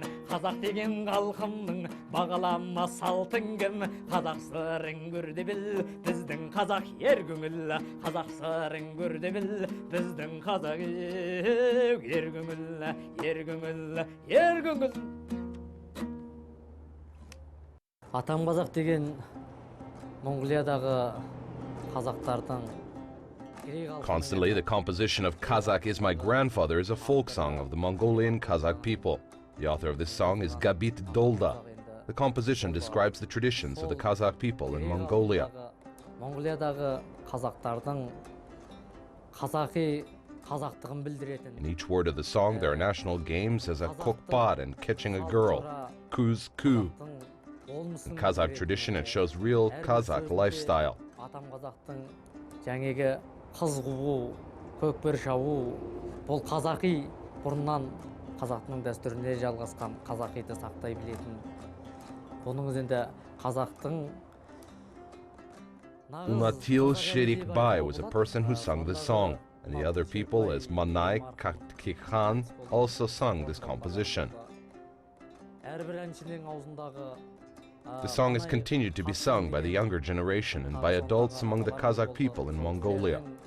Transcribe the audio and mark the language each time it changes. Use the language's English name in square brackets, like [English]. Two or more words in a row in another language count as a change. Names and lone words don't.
[Kazakh] Қазақ деген халқымның бағалама салтын кім, қазақ сырын көрді біл, біздің қазақ ер көңіл, қазақ сырын көрді біл, біздің қазақ ер көңіл, ер көңіл, ер көңіл. Атам қазақ деген Монголиядағы қазақтардың. [English] Constantly, the composition of Kazakh is my grandfather is a folk song of the Mongolian Kazakh people. The author of this song is Gabit Dolda. The composition describes the traditions of the Kazakh people in Mongolia. [Kazakh] Monголиядағы қазақтардың қазақи қазақтығын білдіретін. [English] In each word of the song, there are national games as a kokpat and catching a girl, kuz ku. In Kazakh tradition, it shows real Kazakh lifestyle. [Kazakh] Атам қазақтың жаңағы қыз қуу, көкпер шабу, бұл қазақи бұрыннан қазақтың дәстүрінде жалғасқан қазақиды сақтай білетін. Бұның өзінде қазақтың [English] Unatil Shirikbai was a person who sung this song, and the other people, as Manai Kaktikhan, also sung this composition. The song has continued to be sung by the younger generation and by adults among the Kazakh people in Mongolia.